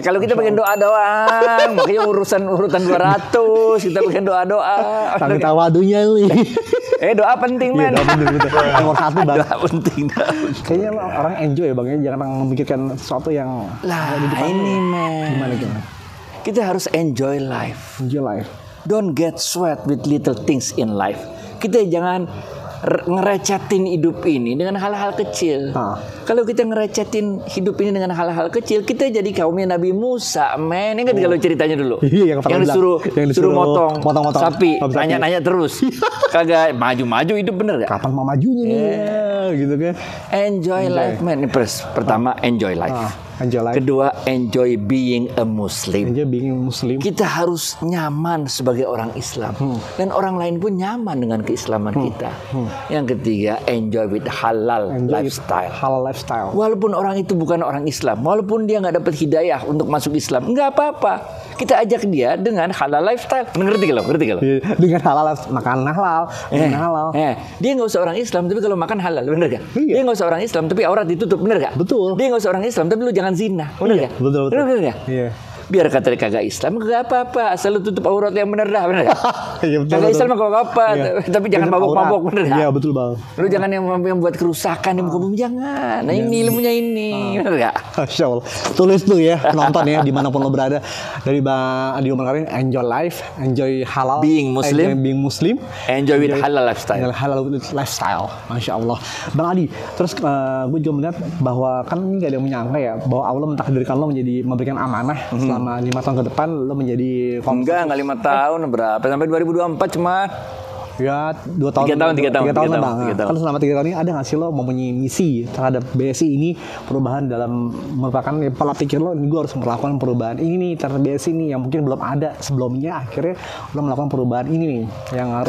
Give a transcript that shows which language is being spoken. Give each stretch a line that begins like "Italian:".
Indonesian: Kalau kita pengen doa doang, makanya urutan 200 kita pengen doa. Tapi tawadunya nih. Doa penting, men. Doa penting, betul. Nomor 1 bang. Doa penting. Kayaknya orang enjoy ya bang ya, jangan memikirkan sesuatu yang ini men. Gimana? Kita harus
English: enjoy life. Don't get sweat with little things in life.
Indonesian: Kita jangan ngerecetin hidup ini dengan hal-hal kecil. Kalau kita ngerecetin hidup ini dengan hal-hal kecil, kita jadi kaumnya Nabi Musa, men. Ingat kalau ceritanya dulu? Yang disuruh motong sapi, nanya-nanya terus. Kagak maju-maju hidup, bener gak? Kapan mau majunya nih? Gitu kan.
English: Enjoy life, man.
Indonesian: Pertama,
English: enjoy life.
Indonesian: Kedua,
English: enjoy being a Muslim.
Indonesian: Kita harus nyaman sebagai orang Islam. Dan orang lain pun nyaman dengan keislaman kita. Yang ketiga,
English: enjoy with halal lifestyle.
Indonesian: Walaupun orang itu bukan orang Islam, walaupun dia nggak dapat hidayah untuk masuk Islam, nggak apa-apa. Kita ajak dia dengan halal lifestyle. Ngerti kalau? Dengan halal, makan halal. Dia nggak usah orang Islam, tapi kalau makan halal, bener gak? Dia nggak usah orang Islam, tapi aurat ditutup, bener gak? Betul. Dia nggak usah orang Islam, tapi lu jangan zina, bener gak? Betul. Bener gak? Biar kata kagak Islam gak apa-apa, asal lu tutup aurat yang bener dah, bener gak? Kagak Islam gak apa-apa, tapi jangan mabok-mabok, bener gak? Iya betul bang. Lu jangan yang buat kerusakan di muka bumi, jangan. Nah ini ilmunya ini, bener gak? Masya Allah. Tulis tuh ya, penonton ya, dimanapun lo berada. Dari
English: Bang Adi Umar Karim, enjoy life, enjoy halal, being Muslim, enjoy with halal lifestyle.
Indonesian: Masya Allah. Bang Adi, terus gue juga melihat bahwa kan ini gak ada yang menyangka ya, bahwa Allah mentakdirkan lo memberikan amanah selama 5 tahun ke depan lo menjadi enggak 5 tahun berapa sampai 2024 cuma Ya 2 tahun. 3 tahun. 3 tahun lah bang. 3 tahun. Kan selama 3 tahun ini ada nggak sih lo mempunyai misi terhadap BSI ini, perubahan dalam merupakan pola pikir lo, ini gue harus melakukan perubahan ini nih terhadap BSI ini yang mungkin belum ada sebelumnya, akhirnya lo melakukan perubahan ini nih yang harus.